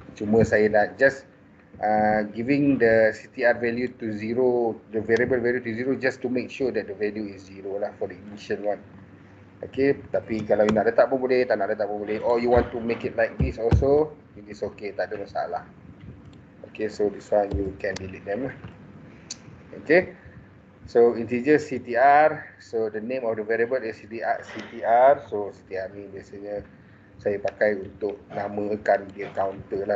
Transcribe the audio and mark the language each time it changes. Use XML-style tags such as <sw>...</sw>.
<ms>Cuma saya nak</ms> <en>just giving the CTR value to 0, the variable value to 0, just to make sure that the value is 0 lah for the initial one.</en> <ms>Okay, tapi kalau</ms> <en>you</en> <ms>nak letak pun boleh, tak nak letak pun boleh.</ms> <en>Or you want to make it like this also, it is okay,</en> <ms>tak ada masalah.</ms> <en>Okay, so this one you can delete them lah. Okay, so integer CTR, so the name of the variable is CTR.</en> <ms>So CTR ni biasanya saya pakai untuk namakan dia counter lah.</ms>